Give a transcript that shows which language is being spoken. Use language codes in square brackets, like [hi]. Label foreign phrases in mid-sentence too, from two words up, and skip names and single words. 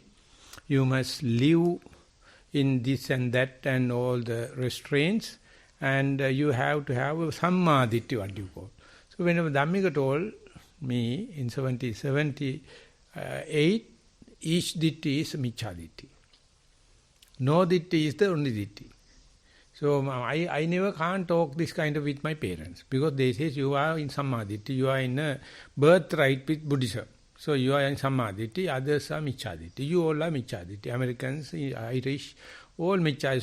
[en] You must live in this and that and all the restraints, and you have to have a sammaditthi, what you call. So whenever Dhammika told me in 1778, each ditti is [pi] miccha ditti. [en] No ditti is the only ditti. So I never can't talk this kind of with my parents, because they say you are in sammaditthi, you are in a birthright with Buddhism. So you are in sammaditthi, others are micchaditti. You all are micchaditti. Americans, Irish, all miccha.